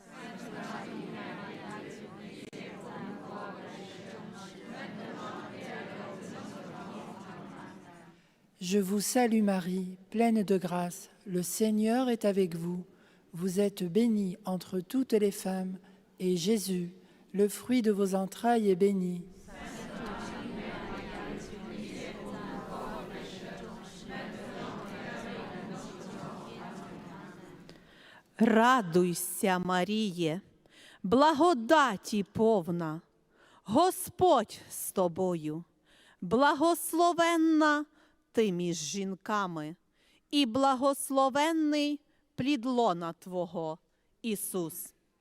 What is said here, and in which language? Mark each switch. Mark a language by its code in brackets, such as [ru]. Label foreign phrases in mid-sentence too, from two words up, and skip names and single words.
[fr] Je vous salue Marie, pleine de grâce, le Seigneur est avec vous. Vous êtes bénie entre toutes les femmes, et Jésus, le fruit de vos entrailles, est béni. [uk] Радуйся, Маріє, благодаті повна, Господь з тобою, благословенна ти між жінками, і благословенний плід лона Твого, Ісус.